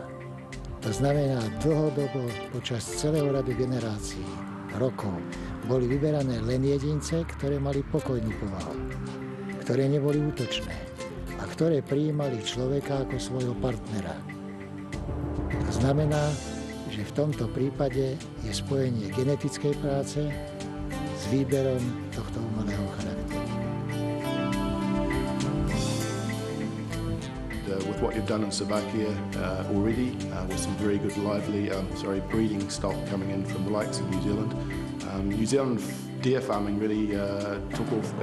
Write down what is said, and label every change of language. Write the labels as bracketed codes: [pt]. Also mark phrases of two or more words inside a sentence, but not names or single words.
[sk] To znamená, dlhodobo počas celého radu generácií, rokov, boli vyberané len jedince, ktoré mali pokojnú povahu, ktoré neboli útočné a ktoré prijímali človeka ako svojho partnera. Znamená, že v tomto prípade je spojenie genetickej práce s výberom tohto umelého charakteru. [en] With what you've done in Slovakia already, with some very good lively breeding stock coming in from the likes of New Zealand. New Zealand deer farming really took off back